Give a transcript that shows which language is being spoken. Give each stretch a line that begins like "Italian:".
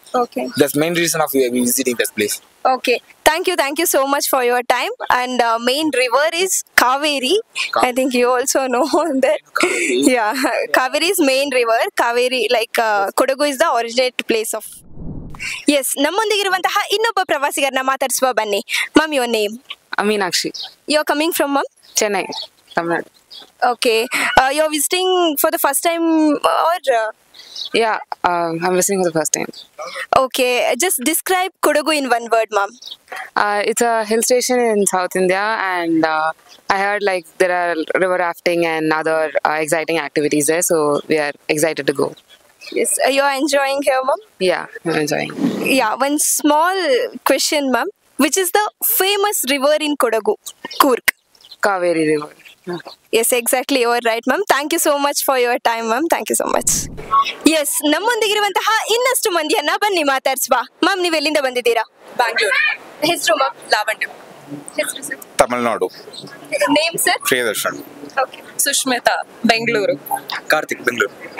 English: Okay. That's main reason of we visiting this place. Okay. Thank you so much for your time. And main river is Kaveri. I think you also know that. Yeah, Kaveri is main river. Kaveri, like Kodagu is the originate place of.
Kannada: Yes, ನಮ್ಮೊಂದಿಗಿರುವಂತಹ ಇನ್ನೊಬ್ಬ ಪ್ರವಾಸಿಗರನ್ನ ಮಾತಾಡಿಸುವ ಬನ್ನಿ.
English: Ma'am, your name? Aminakshi. You're coming from ma'am? Chennai, Tamil Nadu. Okay. You're visiting for the first time or? Yeah, I'm visiting for the first time. Okay. Just describe Kodagu in one word, ma'am. It's a hill station in South India, and I heard like there are river rafting and other exciting activities there, so we are excited to go. Yes. You're enjoying here, ma'am? Yeah, I'm enjoying. Yeah. One small question, ma'am. Which is the famous river in Kodagu? Coorg. Kaveri River. Yes, exactly. You are right, ma'am. Thank you so much for your time, ma'am. Thank you so much.
Kannada: Yes, ನಮ್ಮೊಂದಿಗಿರುವಂತಹ ಇನ್ನಷ್ಟು ಮಂದಿಯನ್ನ ಬನ್ನಿ ಮಾತಾಡ್ಸುವ. Ma'am, ನೀವು ಎಲ್ಲಿಂದ ಬಂದಿದ್ದೀರಾ? ಬ್ಯಾಂಗ್ಳೂರು. ಹೆಸರು ma'am? Lavanya. ಹೆಸರು sir? Tamil Nadu. Name sir? Priyadarshan. Okay. Sushmita, Bengaluru. Karthik, Bengaluru.